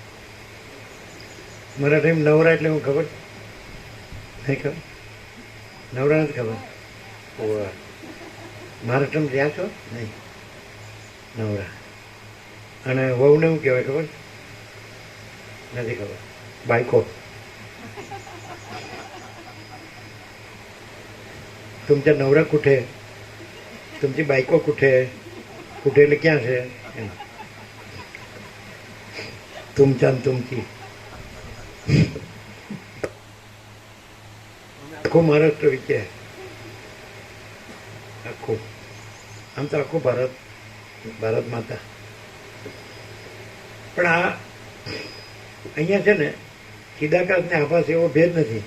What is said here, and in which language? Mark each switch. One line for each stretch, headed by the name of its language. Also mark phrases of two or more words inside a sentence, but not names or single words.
Gujarati: મારા ટાઈમ નવરા એટલે હું ખબર નહીં? ખબર નવરા નથી ખબર. મહારાષ્ટ્રમાં રહ્યા છો નહીં? નવરા. અને વહુને શું કહેવાય ખબર? નથી ખબર. બાયકો.
Marathi: तुमच्या नवरा कुठे? तुमची बायको कुठे? कुठे
Gujarati: એટલે ક્યાં છે?
Marathi: तुमच्या आणि तुमची.
Gujarati: આખું મહારાષ્ટ્ર વિશે, આખું. આમ તો આખું ભારત, ભારત માતા. પણ આ અહીંયા છે ને ચિદાકાશ ને આભાસ એવો ભેદ નથી.